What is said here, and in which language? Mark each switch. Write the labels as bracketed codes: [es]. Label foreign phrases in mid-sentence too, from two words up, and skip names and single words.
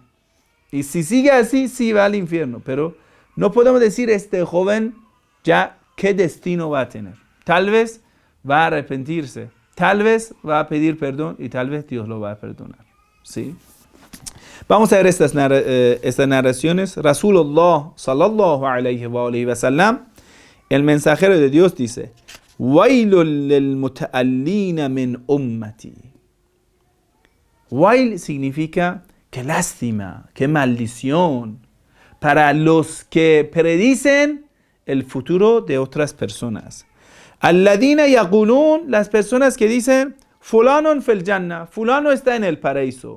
[es] Y si sigue así, sí va al infierno. Pero no podemos decir este joven ya qué destino va a tener. Tal vez va a arrepentirse. Tal vez va a pedir perdón y tal vez Dios lo va a perdonar. ¿Sí? Vamos a ver estas narraciones. [ar] رسول الله صلى الله عليه وسلم, [es] el mensajero de Dios dice, [ar] ويل للمتألين من أمتي. [es] Wail significa qué lástima, qué maldición para los que predicen el futuro de otras personas. [ar] الذين يقولون, [es] las personas que dicen, [ar] فلان في الجنة, [es] fulano está en el paraíso.